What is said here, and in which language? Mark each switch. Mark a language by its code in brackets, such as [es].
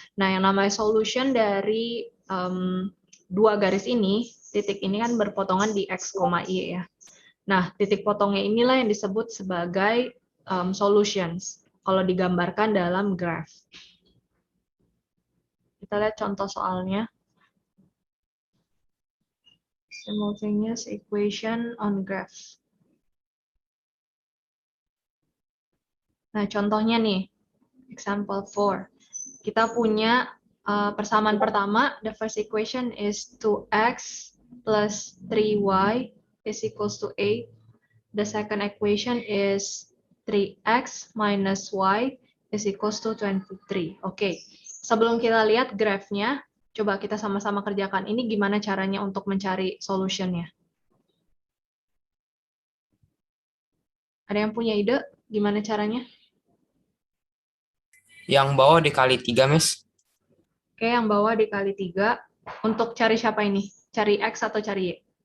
[id] Nah, yang namanya solution dari dua garis ini, titik ini kan berpotongan di X, Y ya. Nah, titik potongnya inilah yang disebut sebagai solutions kalau digambarkan dalam graph. Kita lihat contoh soalnya. [en] Simultaneous equation on graph. [id] Nah, contohnya nih, [en] example 4. [id] Kita punya persamaan pertama, [en] the first equation is 2x plus 3y is equals to 8. The second equation is 3x minus y is equals to 23. [id] Oke, sebelum kita lihat grafnya, coba kita sama-sama kerjakan. Ini gimana caranya untuk mencari solutionnya? Ada yang punya ide gimana caranya? Yang bawah dikali 3, Miss. Oke, yang bawah dikali 3. Untuk cari siapa ini? Cari X atau cari Y?